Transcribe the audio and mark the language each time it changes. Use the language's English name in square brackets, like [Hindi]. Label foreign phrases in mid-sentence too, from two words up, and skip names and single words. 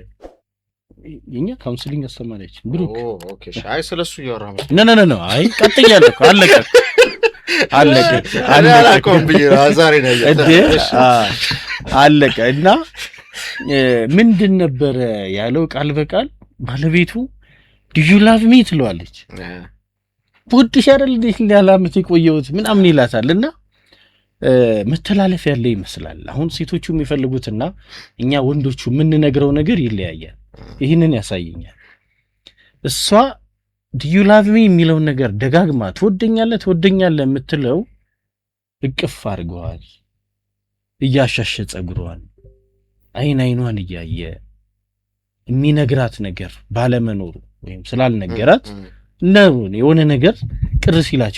[Amharic] የኛ ካውንስሊንግ አስተማሪያችን ብሩክ ኦኬ ሻይ ስለሱ ያወራው ኖ አይ ቀጥያለሁ አለቀ ዛሬ ነው አለቀ እና ምንድን ነበር ያለው ቃል በቃል ባለቤቱ [English] do you love me [Amharic] ትለዋለች ወድሽ አይደል ለዓመት የቆየሁት ምናምን ይላታልና መተላለፍ ያለ ይመስላል አሁን ሴቶቹ የሚፈልጉትና እኛ ወንዶቹ የምንነግረው ነገር ይለያያል ይሄንን ያሳየኛል እሷ [English] do you love me [Amharic] የሚለው ነገር ደጋግማ ትወደኛለህ የምትለው እቅፍ አድርገዋል እያሻሸ ጸጉሯን አይኗን እያየ የሚነግራት ነገር ባለመኖሩ ወይም ስላልነገራት ነው የሆነ ነገር ቅር ሲላቸው